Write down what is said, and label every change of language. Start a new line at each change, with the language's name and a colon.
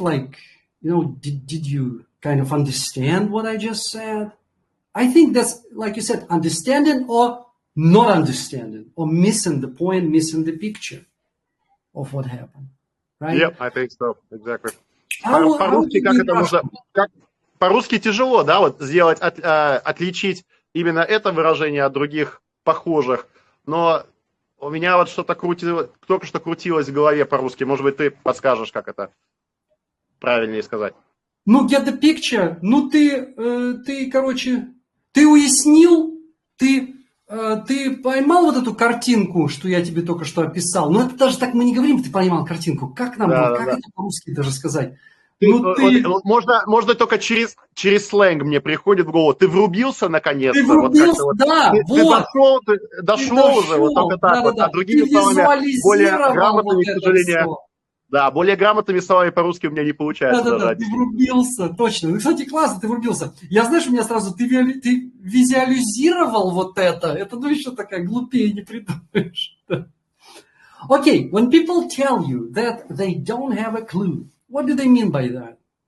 English: Like, did you kind of understand what I just said? I think that's, like you said, understanding or not understanding, or missing the point, missing the picture of what happened. Right? Yep, I think so. Exactly. По-русски как это можно...
Russian: По-русски тяжело, да, вот сделать, отличить именно это выражение от других похожих. Но у меня вот что-то только что крутилось в голове по-русски. Может быть, ты подскажешь, как это правильнее сказать.
English: Get the picture.
Russian: Ты, короче, ты уяснил, ты поймал вот эту картинку, что я тебе только что описал. Но это даже так мы не говорим, ты поймал картинку. Как нам, это по-русски даже сказать? Можно только через сленг мне приходит в голову. Ты врубился наконец-то? Ты врубился, да. Ты дошел уже, вот только так вот. А другими словами, более грамотными, к сожалению... Да, более грамотными словами по-русски у меня не получается. Да, ты врубился, точно. Кстати, классно, ты врубился. Я, знаешь, у меня сразу, ты визуализировал вот это. Это, еще такая глупее не придумаешь.
English: Okay, when people tell you that they don't have a clue, what do they mean by that?